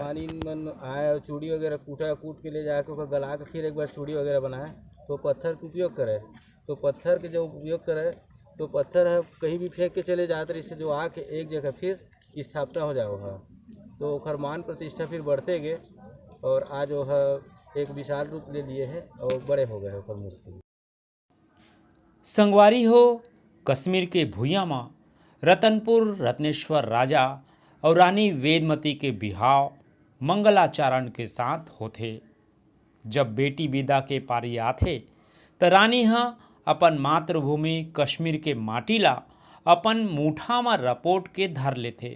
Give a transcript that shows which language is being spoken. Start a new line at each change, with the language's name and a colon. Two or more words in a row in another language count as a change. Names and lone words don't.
Chhattisgarhi: आया चूड़ी वगैरह कूट के ले जाके ओकर गला के फिर एक बार चूड़ी वगैरह बनाए, तो पत्थर का उपयोग करे। तो पत्थर के जब उपयोग करे तो पत्थर है कहीं भी फेंक के चले जाते, इससे जो आके एक जगह फिर स्थापना हो जाओ है, तो ओकर मान प्रतिष्ठा फिर बढ़ते गए और आज वो है एक विशाल रूप ले लिए हैं और बड़े हो गए ओकर मूर्ति। संगवारी हो, कश्मीर के भूया में रतनपुर रत्नेश्वर राजा और रानी वेदमती के बिहाव मंगलाचरण के साथ होते। जब बेटी विदा के पारी आथे तो रानी अपन मातृभूमि कश्मीर के माटी ला अपन मुठा में रपोट के धर लेथे।